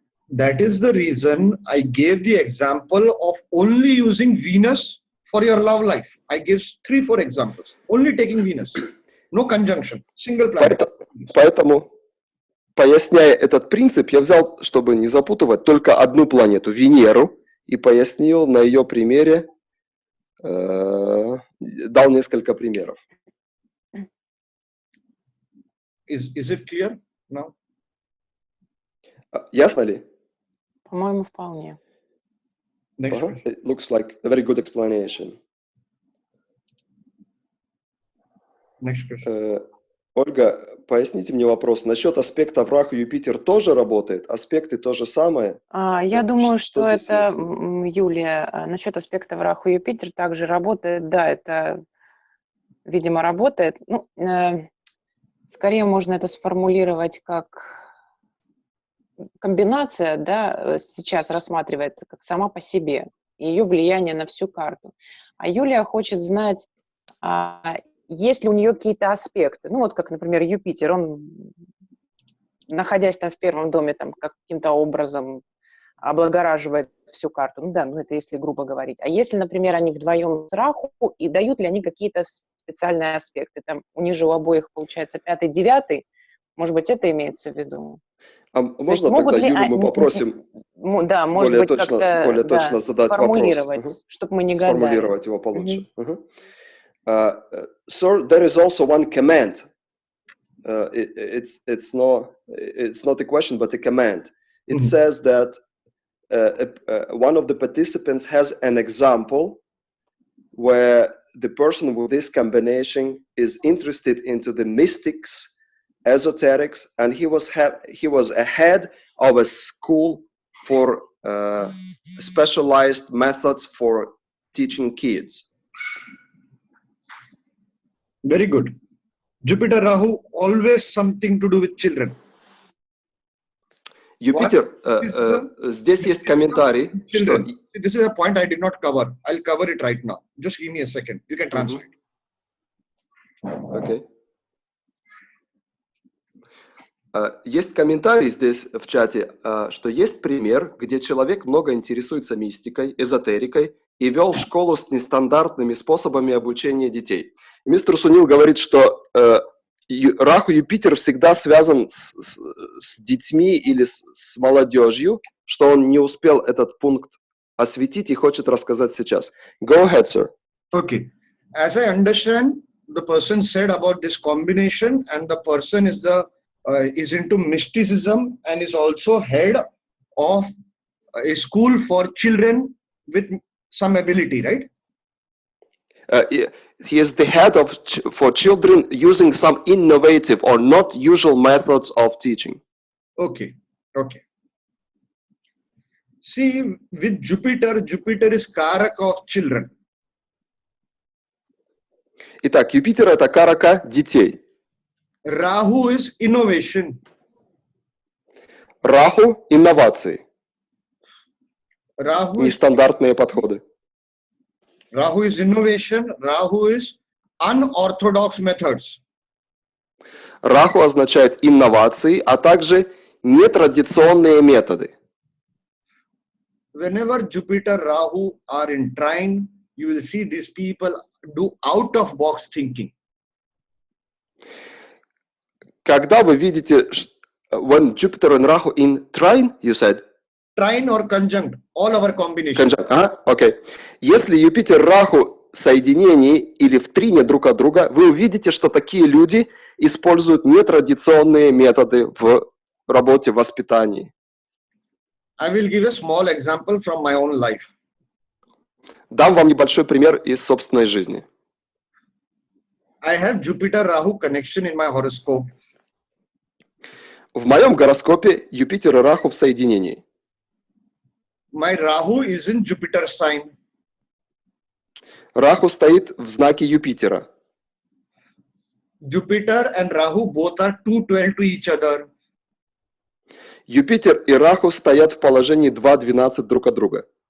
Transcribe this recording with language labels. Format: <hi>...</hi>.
<en>That is the reason I gave the example of only using Venus for your love life. I gave 3-4 examples. Only taking Venus. No conjunction. Single planet.</en> <ru>Поэтому, поясняя этот принцип, я взял, чтобы не запутывать, только одну планету, Венеру, и пояснил на ее примере, дал несколько примеров.</ru> <en>Is it clear now?</en> <ru>Ясно ли? По-моему, вполне.</ru> <en>It looks like a very good explanation. Next question.</en> <ru>Ольга, поясните мне вопрос. Насчет аспектов Раху Юпитер тоже работает? Аспекты то же самое? Я думаю, что это, имеется? Юлия, насчет аспектов Раху Юпитер также работает. Да, это, видимо, работает. Ну, скорее можно это сформулировать как комбинация, да, сейчас рассматривается как сама по себе, ее влияние на всю карту. А Юлия хочет знать, есть ли у нее какие-то аспекты. Ну, вот как, например, Юпитер, он, находясь там в 1 доме, там каким-то образом облагораживает всю карту. Ну да, ну это если грубо говорить. А если, например, они вдвоем с Раху, и дают ли они какие-то специальные аспекты? Там у них же у обоих, получается, 5-й, 9-й. Может быть, это имеется в виду? А можно тогда Юлю мы попросим да, может быть, более точно задать сформулировать, вопрос? чтобы мы не гадали. Сформулировать его получше.</ru> <en>Sir, there is also one command. It's not a question, but a command. It says that one of the participants has an example where the person with this combination is interested into the mystics, esoterics, and he was ahead of a school for specialized methods for teaching kids. Very good. Jupiter Rahu, always something to do with children.</en> <ru>Юпитер, здесь есть комментарий.</ru> <en>This is a point I did not cover. I'll cover it right now. Just give me a second. You can translate. Okay.</en> <ru>Есть комментарий здесь в чате, что есть пример, где человек много интересуется мистикой, эзотерикой и вел школу с нестандартными способами обучения детей. И мистер Сунил говорит, что Раху Юпитер всегда связан с детьми или с молодежью, что он не успел этот пункт осветить и хочет рассказать сейчас.</ru> <en>Go ahead, sir. Okay. As I understand, the person said about this combination, and the person is into mysticism and is also head of a school for children with some ability, right? He is the head for children using some innovative or not usual methods of teaching. Okay. See, with Jupiter is Karak of children.</en> <ru>Итак, Юпитер это карака детей.</ru> <en>Rahu is innovation.</en> <ru>Раху инновации.</ru> <en>Rahu</en> <ru>нестандартные подходы.</ru> <en>Rahu is innovation. Rahu is unorthodox methods.</en> <ru>Раху означает инновации, а также нетрадиционные методы.</ru> <en>Whenever Jupiter, Rahu are in trine, you will see these people do out-of-box thinking.</en> <ru>Когда вы видите,</ru> <en>when Jupiter and Rahu in trine, you said? Trine or conjunct, all our combinations.</en> <ru>Окей. Если Юпитер, Раху в соединении или в трине друг от друга, вы увидите, что такие люди используют нетрадиционные методы в работе, в воспитании.</ru> <en>I will give a small example from my own life.</en> <ru>Дам вам небольшой пример из собственной жизни.</ru> <en>I have Jupiter-Rahu connection in my horoscope.</en> <ru>В моем гороскопе Юпитер и Раху в соединении.</ru> <en>My Rahu is in Jupiter sign.</en> <ru>Раху стоит в знаке Юпитера.</ru> <en>Jupiter and Rahu both are 212 to each other.</en> <ru>Юпитер и Раху стоят в положении 2,12 друг от друга.</ru>